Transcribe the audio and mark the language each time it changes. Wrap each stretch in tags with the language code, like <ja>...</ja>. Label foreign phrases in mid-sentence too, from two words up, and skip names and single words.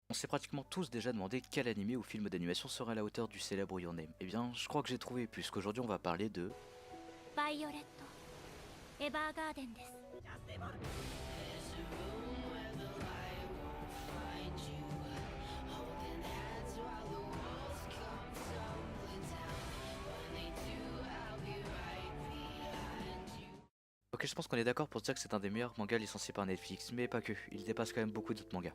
<fr>On s'est pratiquement tous déjà demandé quel animé ou film d'animation serait à la hauteur du célèbre Your Name. Eh bien, je crois que j'ai trouvé, puisqu'aujourd'hui on va parler de...</fr> <ja>バイオレットエヴァーガーデンです。</ja> <fr>Ok, je pense qu'on est d'accord pour dire que c'est un des meilleurs mangas licenciés par Netflix, mais pas que, il dépasse quand même beaucoup d'autres mangas.</fr>